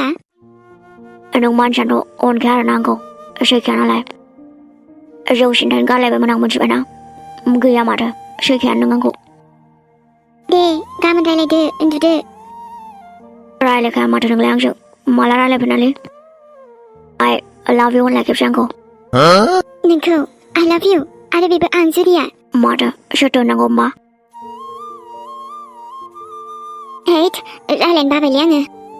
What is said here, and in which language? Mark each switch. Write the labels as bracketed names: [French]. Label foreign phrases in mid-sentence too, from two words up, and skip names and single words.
[Bodo] नों मानसियाथ' अनखाया आरोना आंखौ सैखाया नालाय जौ सिन्थायनो गारलायबायमोन आं मिथिबायना गैया माथो सैखायानो नों आंखौ दे गाबोन रायलायदो उन्दुदो रायलायखाया माथो नोंलाय आंजों माला रायलायफेरनालै [English] I love you [Bodo] होनलाय खेबसे आंखौ नोंखौ [English] I love you [Bodo] आरो बेबो आं जुरिया माथो सोरथो होननांगौ होमबा हैद रायलायनो बाबायलै आङो